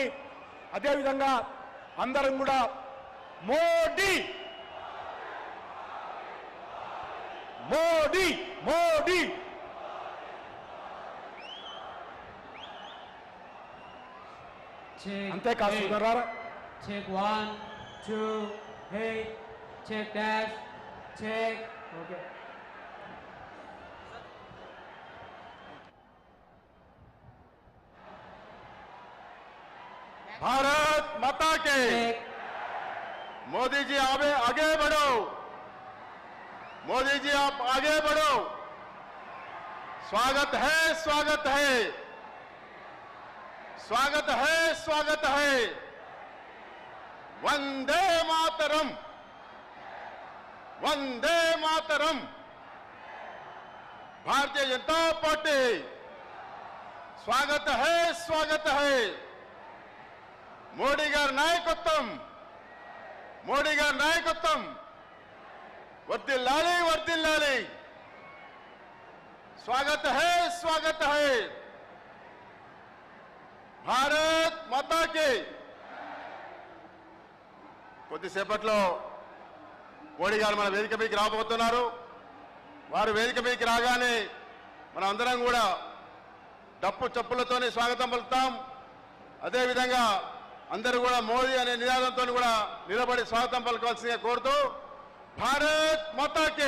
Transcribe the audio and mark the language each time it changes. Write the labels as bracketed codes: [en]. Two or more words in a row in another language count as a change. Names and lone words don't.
[te] అదేవిధంగా అందరం కూడా మోడీ మోడీ మోడీ అంతేకాదు సోదరులారా, [en] check 1 2 hey check dash check okay. [hi] भारत माता के। मोदी जी आगे बढ़ो, मोदी जी आप आगे बढ़ो। स्वागत है, स्वागत है, स्वागत है, स्वागत है। वंदे मातरम, वंदे मातरम। भारतीय जनता पार्टी स्वागत है, स्वागत है। [te] మోడీ గారి నాయకత్వం, మోడీ గారి నాయకత్వం వర్ధిల్లాలి, వర్ధిల్లాలి। [hi] स्वागत है, स्वागत है। भारत माता की। [te] కొద్దిసేపట్లో మోడీ గారు మన వేదిక మీదకి రాబోతున్నారు. వారు వేదిక మీదకి రాగానే మనం అందరం కూడా డప్పు చప్పులతోనే స్వాగతం పలుకుతాం. అదేవిధంగా అందరూ కూడా మోదీ అనే నినాదంతో కూడా నిలబడి స్వాగతం పలకవలసిందిగా కోరుతూ, [hi] भारत माता की।